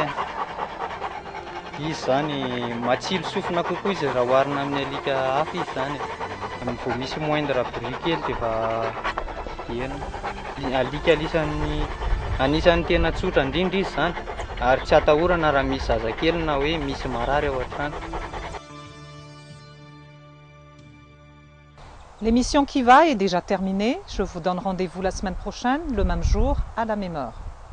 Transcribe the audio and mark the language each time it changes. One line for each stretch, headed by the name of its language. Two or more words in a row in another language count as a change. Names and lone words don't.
Malagasy: Izy zany matsilo sofina kokoa izy raha oharina amin'ny alika hafa izy zany. Vao misy
French: moindre bruit
Malagasy: kely dia efa ena. Alika anisan'ny tena tsotra indrindra izy zany, ary tsy atahorana raha misy zazakely na hoe misy marary ao an-trano.
French: L'émission Qui va est déjà terminée. Je vous donne rendez-vous la semaine prochaine, le même jour, à la même heure.